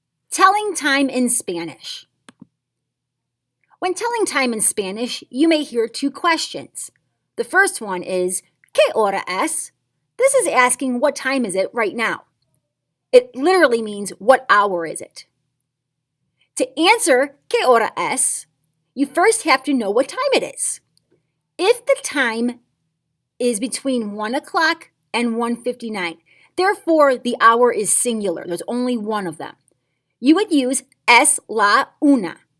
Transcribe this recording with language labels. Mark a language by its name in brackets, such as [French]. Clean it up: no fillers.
[English] Telling time in Spanish. When telling time in Spanish, you may hear two questions. The first one is, [Spanish] ¿Qué hora es? [English] This is asking what time is it right now. It literally means what hour is it? To answer [Spanish] ¿Qué hora es? [English] You first have to know what time it is. If the time is between 1 o'clock and 1:59, therefore the hour is singular, there's only one of them, you would use [Spanish] es la una.